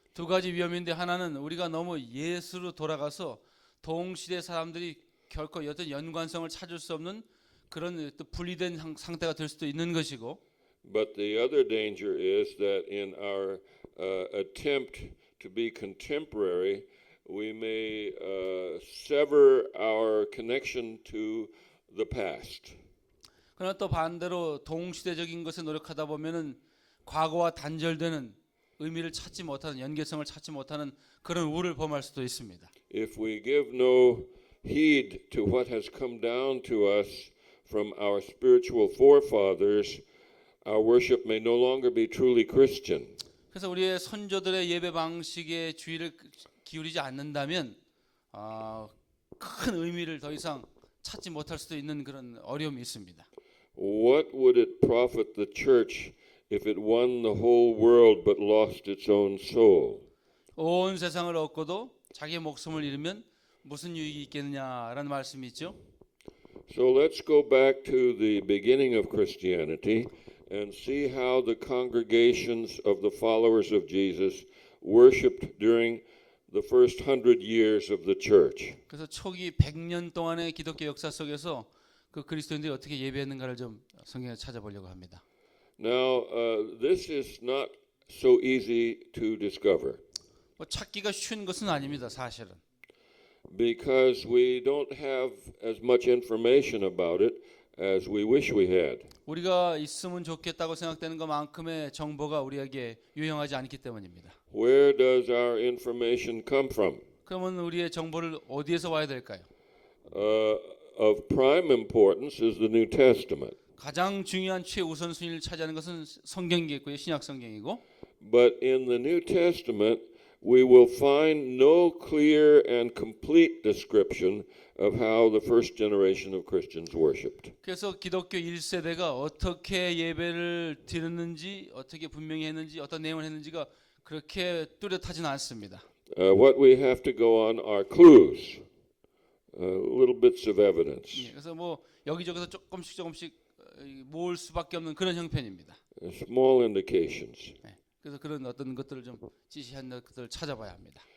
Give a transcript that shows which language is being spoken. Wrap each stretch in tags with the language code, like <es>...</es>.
<ko>두 가지 위험인데 하나는 우리가 너무 예수로 돌아가서 동시대 사람들이 결코 어떤 연관성을 찾을 수 없는 그런 또 분리된 상태가 될 수도 있는 것이고.</ko> <en>But the other danger is that in our attempt to be contemporary, we may sever our connection to the past.</en> <ko>그러나 또 반대로 동시대적인 것에 노력하다 보면은 과거와 단절되는 의미를 찾지 못하는 연계성을 찾지 못하는 그런 우를 범할 수도 있습니다.</ko> <en>If we give no heed to what has come down to us from our spiritual forefathers, our worship may no longer be truly Christian.</en> <ko>그래서 우리의 선조들의 예배 방식에 주의를 기울이지 않는다면 큰 의미를 더 이상 찾지 못할 수도 있는 그런 어려움이 있습니다.</ko> <en>What would it profit the church if it won the whole world but lost its own soul?</en> <ko>온 세상을 얻고도 자기의 목숨을 잃으면 무슨 유익이 있겠느냐라는 말씀이 있죠.</ko> <en>So let's go back to the beginning of Christianity and see how the congregations of the followers of Jesus worshipped during the first 100 years of the church.</en> <ko>그래서 초기 100년 동안의 기독교 역사 속에서 그 그리스도인들이 어떻게 예배했는가를 좀 성경에 찾아보려고 합니다.</ko> <en>Now, this is not so easy to discover</en> <ko>뭐 찾기가 쉬운 것은 아닙니다, 사실은.</ko> <en>because we don't have as much information about it as we wish we had.</en> <ko>우리가 있으면 좋겠다고 생각되는 것만큼의 정보가 우리에게 유용하지 않기 때문입니다.</ko> <en>Where does our information come from?</en> <ko>그러면 우리의 정보를 어디에서 와야 될까요?</ko> <en>Of prime importance is the New Testament.</en> <ko>가장 중요한 최우선순위를 차지하는 것은 성경이겠고요, 신약 성경이고.</ko> <en>But in the New Testament, we will find no clear and complete description of how the first generation of Christians worshipped.</en> <ko>그래서 기독교 1세대가 어떻게 예배를 드렸는지, 어떻게 분명히 했는지, 어떤 내용을 했는지가 그렇게 뚜렷하지는 않습니다.</ko> <en>What we have to go on are clues, little bits of evidence,</en> <ko>그래서 뭐 여기저기서 조금씩 모을 수밖에 없는 그런 형편입니다.</ko> <en>small indications.</en> <ko>그래서 그런 어떤 것들을 좀 지시한 것들을 찾아봐야 합니다.</ko>